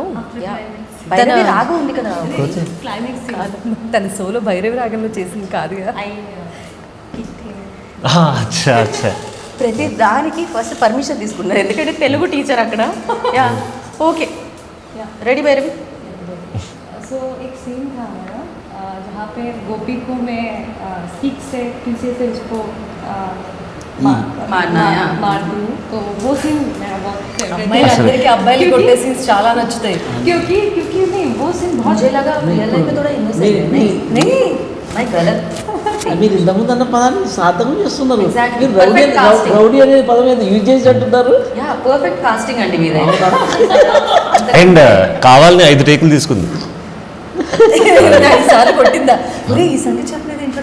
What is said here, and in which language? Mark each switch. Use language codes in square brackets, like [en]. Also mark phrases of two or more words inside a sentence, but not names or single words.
[te] Yeah. భైరవి రాగం ఉంది కదా. తన సోలో భైరవి రాగంలో చేసింది కాదుగా. [hi] अच्छा अच्छा. [te] ప్రతి దానికి [en] first permission [te] తీసుకున్నారు, ఎందుకంటే తెలుగు టీచర్ అక్కడ. [en] ya, okay, ready భైరవి. [hi] सो एक सीन था हमारा जहाँ पे गोपी को मैं स्टिक से पीछे से उसको मारना है, हाँ। मार दूँ, तो वो सीन मेरा बहुत फेवरेट है। [te] అమ్మాయిలందరికీ అబ్బాయిలు కొట్టే సీన్స్ చాలా నచ్చుతాయి. [hi] क्योंकि क्योंकि नहीं वो सीन बहुत मुझे लगा [en] real life [hi] में थोड़ा इनोसेंट है. नहीं नहीं, मैं गलत. [te] మీరు ఇంతకుముందు అన్న పదాన్ని సార్థకం చేస్తున్నారు. [en] Exactly. [te] మీరు రౌడీ [en] Perfect casting. [te] రౌడీ అనే పదం ఏదో యూజ్ చేసి అంటున్నారు. యా, [en] perfect casting [te] అండి మీదే. అండ్ కావాలని 5 టేకులు తీసుకుంది. సార్లు కొట్టిందా? ఒరే, ఈ సంగతి చెప్పలేదు ఏంట్రా